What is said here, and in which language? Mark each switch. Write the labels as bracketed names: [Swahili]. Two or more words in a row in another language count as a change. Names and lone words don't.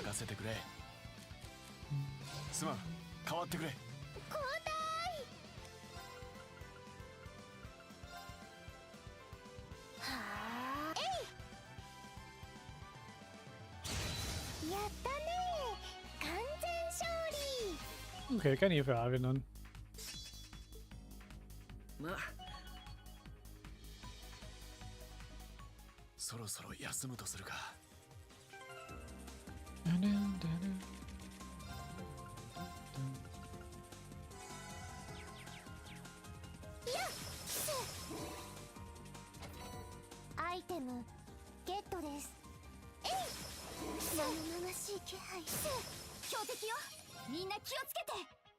[Japanese] 任せてくれ。すまん、変わってくれ。交代はーえいやったね完全勝利 [German] Okay, kann ich für Alvin an. [Japanese] まあそろそろ休むとするか。アイテムゲットです生々しい気配標的よみんな気をつけて